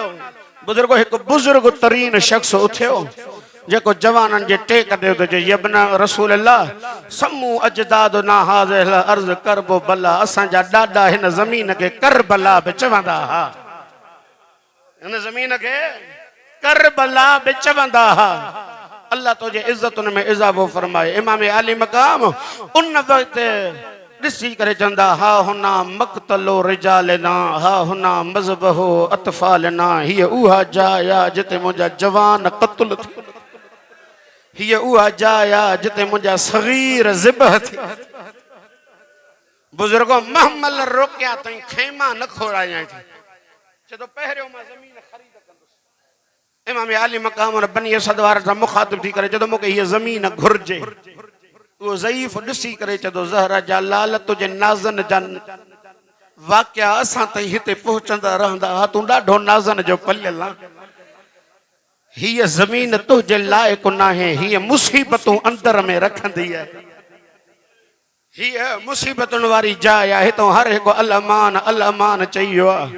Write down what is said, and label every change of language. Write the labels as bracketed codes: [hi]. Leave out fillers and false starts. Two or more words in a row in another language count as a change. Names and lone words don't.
[sd] बुजुर्गो हिकु बुजुर्ग तरीन शख़्स उथियो जेको जवाननि जे टेक ॾियो त चए [ar] يابن رسول الله سمّى أجدادنا هذه الأرض كربلاء, [sd] असांजा ॾाॾा हिन ज़मीन खे करबला बि चवंदा हा, हिन ज़मीन खे करबला बि चवंदा हा। अल्लाह तुंहिंजे इज़तुनि में इज़ाफ़ो फरमाए। इमाम आली मकाम उन वक़्तु ॾिसी करे चवंदा [ar] ها هنا مقتل رجالنا، ها هنا مذبح أطفالنا, [sd] हीअ उहा जाइ आहे जिते मुंहिंजा जवान क़त्ल थी, हीअ उहा जाइ आहे जिते मुंहिंजा सग़ीर ज़िबह थी। बुजुर्गो महमल रोकिया ताईं खेमा न खोरायां थी, छो पहिरियों मां ज़मीन ख़रीद कंदुसि। इमाम आली मकाम और बनी असद वारनि सां मुखातिब थी करे चयो मूंखे हीअ ज़मीन घुर्जे। उहो ज़ईफ़ ॾिसी करे चयो ज़हरा जा लाल तुंहिंजे नाज़न जा वाक़िया असां ताईं हिते पहुचंदा रहंदा हा, तूं ॾाढो नाज़न जो पलियल आहे। हीअ ज़मीन तुंहिंजे लाइक़ु नाहे, हीअ मुसीबतूं अंदर में रखंदी आहे, हीअ मुसीबतुनि वारी जाइ आहे, हितां हर हिकु [ar] الأمان الأمان [sd] चई वियो आहे।